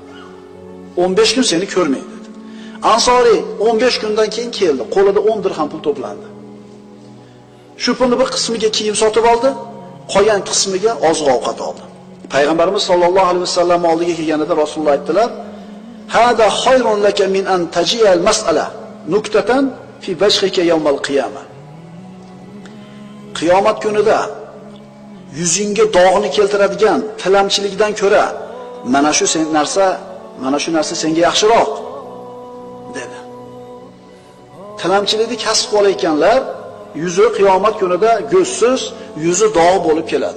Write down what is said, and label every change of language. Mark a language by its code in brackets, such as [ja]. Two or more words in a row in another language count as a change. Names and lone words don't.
[uz] 15 kun seni ko'rmaydi dedi. Ansoriy 15 kundan keyin keldi. Qo'lida 10 dirham pul to'plandi. Shu pulni bir qismiga kiyim sotib oldi, qolgan qismiga oziq-ovqat oldi. Payg'ambarimiz [ar] صلى الله عليه وسلم [uz] oldiga kelganida Rasululloh aytdilar: [ar] "هذا خير لك من أن تجيء المسألة نكتة في وجهك يوم القيامة." [uz] Qiyomat kunida yuzingga dog'ni keltiradigan tilamchilikdan ko'ra mana shu narsa senga yaxshiroq dedi. Tilamchilikni kasb qilayotganlar yuzi qiyomat kunida go'zsiz, yuzi dog' bo'lib keladi.